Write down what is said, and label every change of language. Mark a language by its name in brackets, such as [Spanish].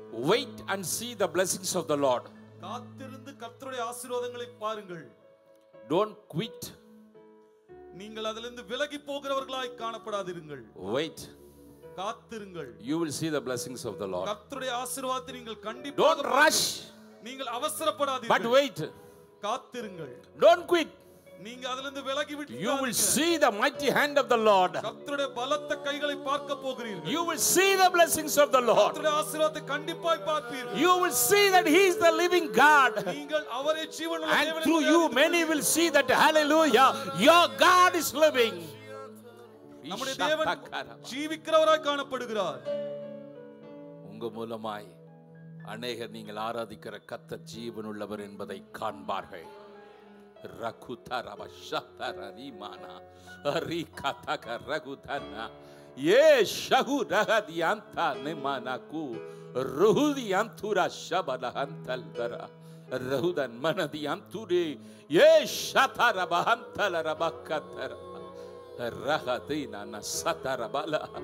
[English] Wait and see the blessings of the Lord. [Tamil] காத்திருந்து கர்த்தருடைய ஆசீர்வாதங்களை பாருங்கள். [English] Don't quit. [Tamil] நீங்கள் அதிலிருந்து விலகி போகிறவர்களாய் காணப்படாதிருங்கள். [English] Wait. [Tamil] காத்திருங்கள். [English] You will see the blessings of the Lord. [Tamil] கர்த்தருடைய ஆசீர்வாதத்தை நீங்கள் கண்டிப்பாக [English] Don't rush. [Tamil] நீங்கள் அவசரப்படாதீர்கள். [English] But wait. [Tamil] காத்திருங்கள். [English] Don't quit. [Tamil] நீங்க அதிலிருந்து விலகி விட்டு [English] You will see the mighty hand of the Lord. [Tamil] கர்த்தருடைய பலத்த கைகளை பார்க்க போகிறீர்கள். [English] You will see the blessings of the Lord. [Tamil] கர்த்தருடைய ஆசீர்வாதத்தை கண்டிப்பாய் பார்ப்பீர்கள். [English] You will see that He is the living God. [Tamil] நீங்கள் அவரே ஜீவனுள்ள தேவன். [English] And through you many will see that, hallelujah, your God is living. [Tamil] நம்முடைய தேவன் ஜீவிக்கிறவராய் காணப்படுகிறார். உங்க மூலமாய் அநேகர் நீங்கள் ஆராதிக்கிற கர்த்தர் ஜீவனுள்ளவர் என்பதை காண்பார்கள். ரகுதரவ ஷதரரிமானா அரிகதக ரகுதனா யேஷகுரஹதியந்த நிமனகு ருஹுதியந்துர ஷபலஹந்தல்தரா ரஹுதன் மனதியந்துரே யேஷதரபஹந்தலரபக்கதர ரஹதினா நசதரபல.